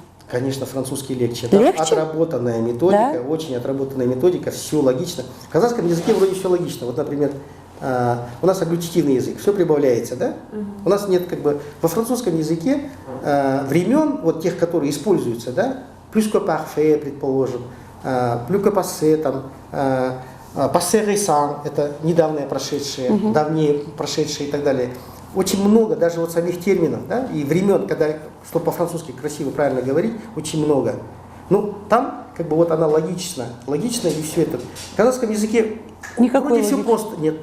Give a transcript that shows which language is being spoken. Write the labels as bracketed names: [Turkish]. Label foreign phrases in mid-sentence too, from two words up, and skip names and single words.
[Russian] Конечно, французский легче. Легче? Отработанная методика, да? Очень отработанная методика, все логично. В казахском языке вроде все логично. Вот, например, у нас агглютитивный язык, все прибавляется, да? У нас нет как бы во французском языке времен, вот тех, которые используются, да? [French] Plus que parfait, предположим, plus que passé, там, passé récent, [Russian] это недавнее прошедшее, давнее прошедшее и так далее. Очень много, даже вот самих терминов, да, и времен, когда, чтобы по-французски красиво, правильно говорить, очень много. Ну, там, как бы вот она логична и все это. В казахском языке вроде все просто, нет.